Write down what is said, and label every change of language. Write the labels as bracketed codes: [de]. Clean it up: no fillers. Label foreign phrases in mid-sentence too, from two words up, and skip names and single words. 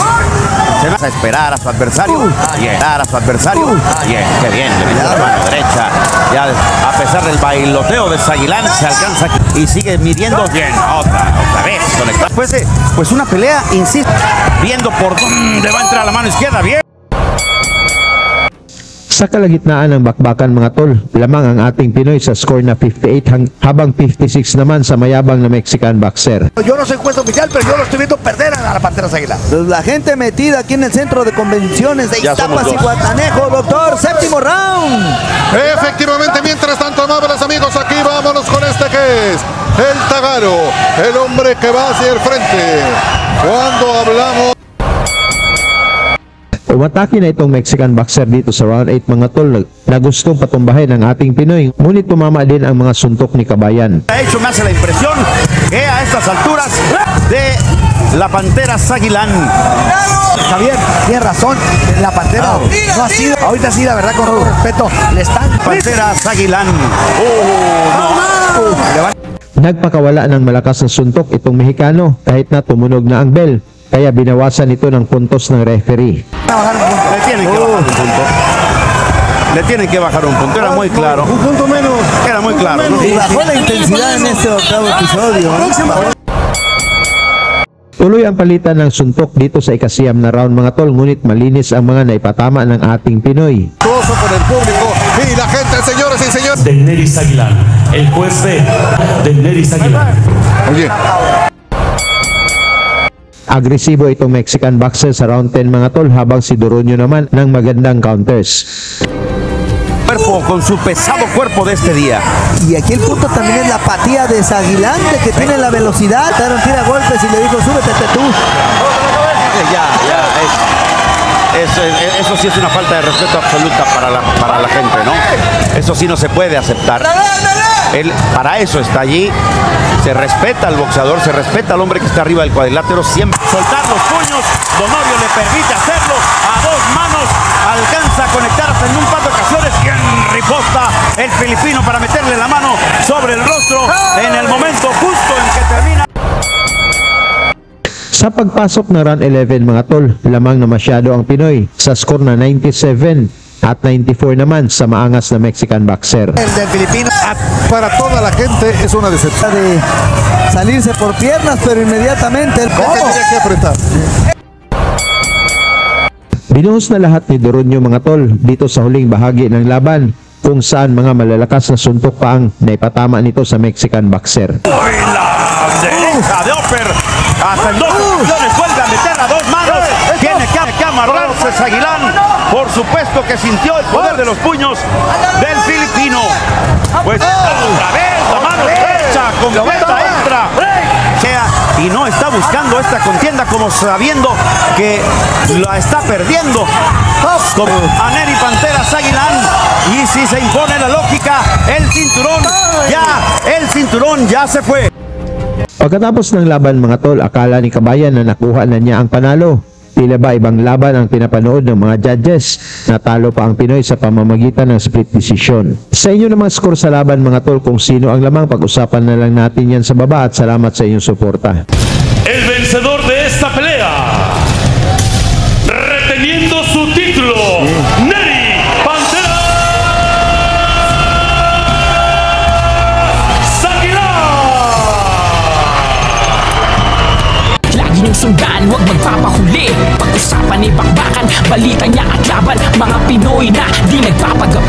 [es] Se va a esperar a su adversario. Llegar a su adversario. Bien, qué bien. Le metió la mano derecha. Ya a pesar del bailoteo de Saguilán se alcanza y sigue midiendo. Bien, otra vez conectada. Pues una pelea, insisto, viendo por dónde va a entrar la mano izquierda. Bien. [tl] Sa kalagitnaan ng bakbakan mga tol, lamang ang ating Pinoy sa score na 58 habang 56 naman sa mayabang na [en] Mexican boxer. [es] Yo no soy juez oficial, pero yo lo estoy viendo perder a la Panteras Aguilán. La gente metida aquí en el centro de convenciones de Iztapas y Guatanejo, doctor, séptimo round. Efectivamente, mientras tanto, amables amigos, aquí vámonos con este que es el Tagaro, el hombre que va hacia el frente. Cuando hablamos... [tl] Umatake na itong [en] Mexican boxer [tl] dito sa round 8 mga tol na gustong patumbahin ng ating Pinoy, ngunit tumama din ang mga suntok ni Kabayan. [es] De hecho, me hace la impresión que a estas alturas de la Panteras Aguilán. Javier, tiene razón, la Pantera no ha sido, ahorita sí, la verdad, con todo respeto, le están... Panteras Aguilán. [tl] Nagpakawala ng malakas na suntok itong Mexicano kahit na tumunog na ang bell, kaya binawasan ito ng puntos ng referee. [es] Le tienen que bajar un punto. Le tienen que bajar un punto. Era muy claro. Un punto menos. Era muy claro, ¿no? Y bajó la intensidad en este octavo episodio. [tl] Tuloy ang palitan ng suntok dito sa ikasiyam na round mga tol, ngunit malinis ang mga naipatama ng ating Pinoy. [es] Con el público y la gente, señores y señores. Daenerys Aguilán, el juez de Daenerys Aguilán. Oye. [tl] Agresibo itong [en] Mexican boxer [tl] sa round 10 mga tol, habang si Doronio naman ng magandang counters. [es] Cuerpo con su pesado cuerpo de este día. Y aquí el punto también es la apatía de Saguilán, de que tiene la velocidad. Taron tira golpes y le dijo, súbete tú. Eso sí es una falta de respeto absoluta para la gente, ¿no? Eso sí no se puede aceptar. Él para eso está allí. Se respeta al boxeador, se respeta al hombre que está arriba del cuadrilátero. Siempre soltar los puños. Donorio le permite hacerlo a dos manos. Alcanza a conectarse en un par de ocasiones. Y en riposta el filipino para meterle la mano sobre el rostro en el momento justo en que termina. [tl] Sa pagpasok ng round 11 mga tol, lamang na masyado ang Pinoy sa score na 97 at 94 naman sa maangas na [en] Mexican boxer. [es] El del Filipino. Para toda la gente es una decepción. De salirse por piernas, pero inmediatamente el ¿Cómo? Tenía que apretar. [tl] Binuhos na lahat ni Doronio mga tol dito sa huling bahagi ng laban, kung saan mga malalakas na suntok pa ang naipatama nito sa [en] Mexican boxer. [es] Derecha de Oper, hasta en dos ocasiones vuelve a meter a dos manos. Tiene que amarrarse Saguilán. Por supuesto que sintió el poder de los puños del filipino. Pues otra vez la mano derecha completa entra. Y no está buscando esta contienda como sabiendo que la está perdiendo. Como Aneri Panteras Aguilán. Y si se impone la lógica, el cinturón ya se fue. [tl] Pagkatapos ng laban mga tol, akala ni Kabayan na nakuha na niya ang panalo. Tila ba ibang laban ang pinapanood ng mga judges? Natalo pa ang Pinoy sa pamamagitan ng [en] split decision. [tl] Sa inyo namang score sa laban mga tol, kung sino ang lamang, pag-usapan na lang natin yan sa baba, at salamat sa inyong suporta. [es] El vencedor de esta pelea, reteniendo su título, Neri Panteras Aguilán. [tl] Lagi niyong sundan, huwag magpapahuli. Pag-usapan ni bakbakan, balita niya at laban. Mga Pinoy na di nagpapagapi.